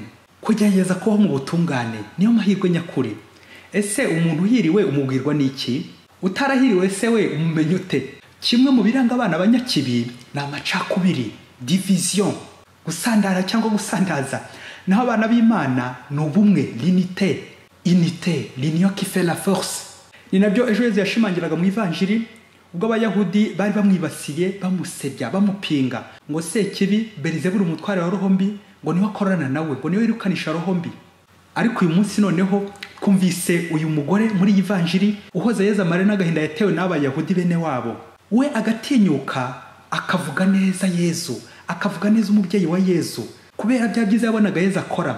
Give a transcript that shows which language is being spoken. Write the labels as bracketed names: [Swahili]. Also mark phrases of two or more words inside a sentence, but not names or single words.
[Kinyarwanda] Kugerageza kubaho mu butungane niyo mahirwe nyakuri. Ese umuntu uhiriwe umubwirwa n'iki? Utarahiriwe se we umumenya ute? Kimwe mu biranga abana banyakibi ni amacakubiri, division, gusandara cyangwa gusandaza. Naho abana b'Imana ni ubumwe, [French] unité, l'union qui fait la force. [Kinyarwanda] Ni nabyo ejo Yesu yashimangiraga mu Ivanjiri ubwo Abayahudi bari bamwibasiye, bamusebya, bamupinga ngo Sekibi Belizebuli umutware wa roho mbi ngo niwe akorana nawe, ngo niwe yirukanisha roho mbi. Ariko uyu munsi noneho twumvise uyu mugore muri Ivanjiri uhoza Yezu amare n'agahinda yatewe n'Abayahudi bene wabo, we agatinyuka akavuga neza Yezu, akavuga neza umubyeyi wa Yezu, kubera bya byiza yabonaga Yezu akora.